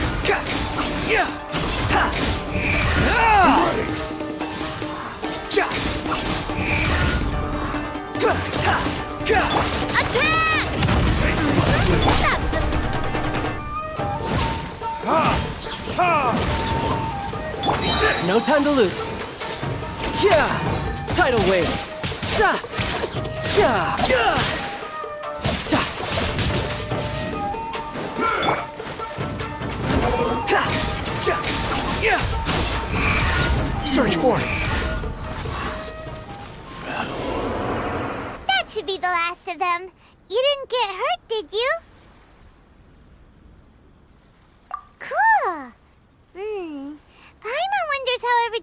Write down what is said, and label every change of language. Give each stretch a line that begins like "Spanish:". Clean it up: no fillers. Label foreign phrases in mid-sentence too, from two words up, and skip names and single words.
English: Attack! No time to lose. Yeah! Tidal wave. Ta! Ja! Ja! Ta! Ha! Ja! Yeah! Search for it. That should be the last of them. You didn't get hurt, did you? Cool. Paimon wonders how every...